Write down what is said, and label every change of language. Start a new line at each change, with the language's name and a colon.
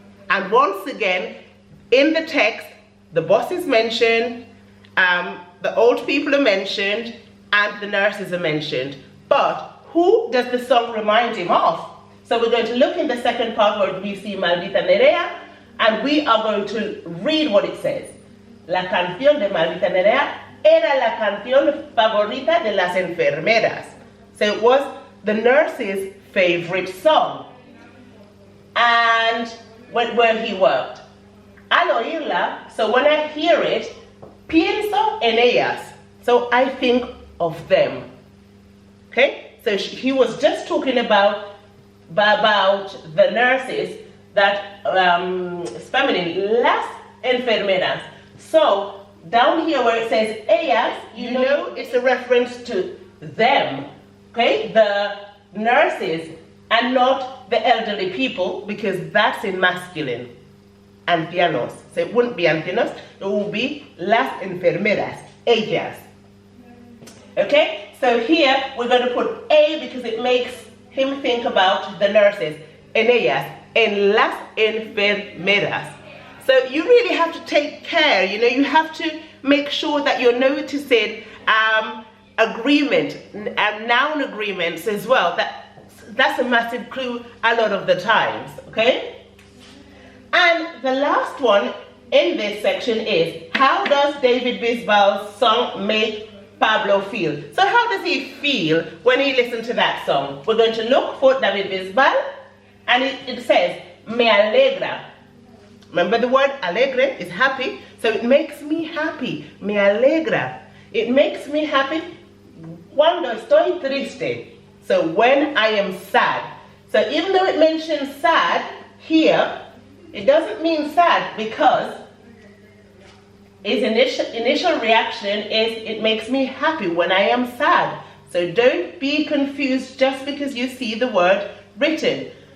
English: And once again, in the text, the boss is mentioned, the old people are mentioned, and the nurses are mentioned. But who does the song remind him of? So we're going to look in the second part where we see Maldita Nerea, and we are going to read what it says.
Spanish: La canción de Maldita Nerea era la canción favorita de las enfermeras.
English: So it was the nurse's favorite song. And where he worked.
Spanish: Al oírla,
English: so when I hear it,
Spanish: pienso en ellas.
English: So I think of them. Okay? So he was just talking about the nurses that, es feminine, las enfermeras. So down here where it says ellas, you know it's a reference to them. Okay? The nurses and not the elderly people, because that's in masculine. Ancianos. So it wouldn't be ancianos, it will be
Spanish: las enfermeras, ellas.
English: Okay? So here we're going to put a because it makes him think about the nurses.
Spanish: En ellas, en las enfermeras.
English: So you really have to take care, you know, you have to make sure that you're noticing agreement and noun agreements as well. That's a massive clue a lot of the times, okay? And the last one in this section is, how does David Bisbal's song make Pablo feel? So how does he feel when he listens to that song? We're going to look for David Bisbal, and it says,
Spanish: me alegra.
English: Remember the word alegre is happy, so it makes me happy.
Spanish: Me alegra.
English: It makes me happy
Spanish: cuando estoy triste.
English: So when I am sad. So even though it mentions sad here, it doesn't mean sad because his initial reaction is it makes me happy when I am sad. So don't be confused just because you see the word written.